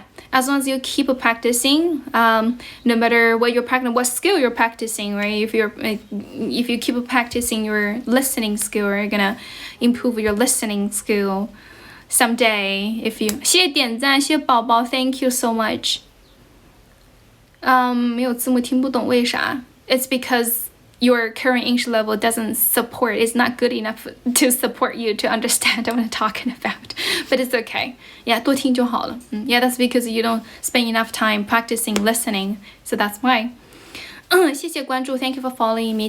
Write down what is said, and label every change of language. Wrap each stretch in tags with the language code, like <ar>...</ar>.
<en>As long as you keep practicing, no matter what skill you're practicing, right? If you keep practicing your listening skill, you're gonna improve your listening skill someday.</en> <zh>谢谢点赞，谢谢宝宝 ，</zh> <en>Thank you so much.</en> <zh>没有字幕听不懂，为啥？</zh> <en>It's because your current English level doesn't support, it's not good enough to support you to understand what I'm talking about. But it's okay. Yeah,</en> <zh>多听就好了.</zh> <en>Yeah, that's because you don't spend enough time practicing listening. So that's why.</en> <zh>谢谢关注</zh> <en>Thank you for following me.</en>